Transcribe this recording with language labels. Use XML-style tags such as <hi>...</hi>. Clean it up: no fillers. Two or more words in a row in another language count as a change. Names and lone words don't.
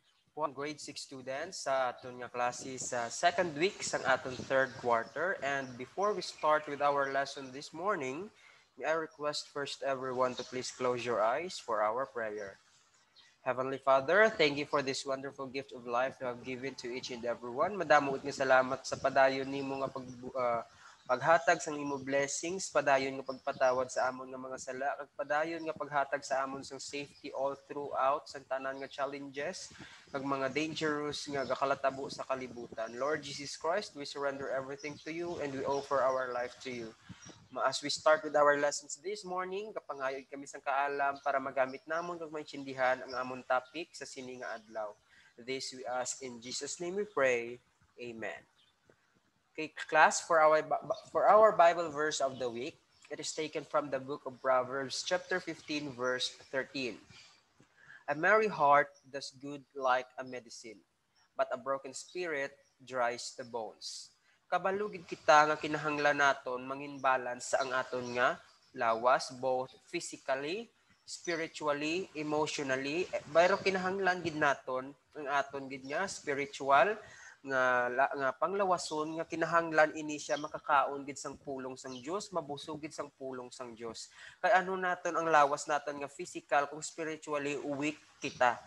<en>grade 6 students</en> <hil>sa aton nga klase sa</hil> <en>second week</en> <hil>sa aton</hil> <en>third quarter. And before we start with our lesson this morning, may I request first everyone to please close your eyes for our prayer. Heavenly Father, thank you for this wonderful gift of life you have given to each and everyone.</en> <hil>Madamo nga salamat sa padayon nimo nga paghatag sang imo blessings, padayon nga pagpatawad sa amon nga mga sala, kag padayon nga paghatag sa amon sang</hil> <en>safety all throughout</en> <hil>sa tanan nga challenges, kag mga dangerous nga gakalatabo sa kalibutan.</hil> <en>Lord Jesus Christ, we surrender everything to you and we offer our life to you. As we start with our lessons this morning,</en> <hil>kapangayod kami sang kaalam para magamit namon kag maintindihan ang amon topic sa sini nga adlaw.</hil> <en>This we ask in Jesus' name we pray. Amen. Okay, class, for our Bible verse of the week, it is taken from the book of Proverbs, chapter 15, verse 13. A merry heart does good like a medicine, but a broken spirit dries the bones.</en> <hil>Kabalugid kita nga kinahanglan naton mangin balance sa ang aton nga lawas,</hil> <en>both physically, spiritually, emotionally.</en> <hil>Bayro kinahanglan gid naton ang aton gid nga spiritual nga panglawason nga kinahanglan ini siya makakaon gid sang pulong sang Dios, mabusog gid sang pulong sang Dios. Kay ano naton ang lawas naton nga physical kung spiritually weak kita.</hil>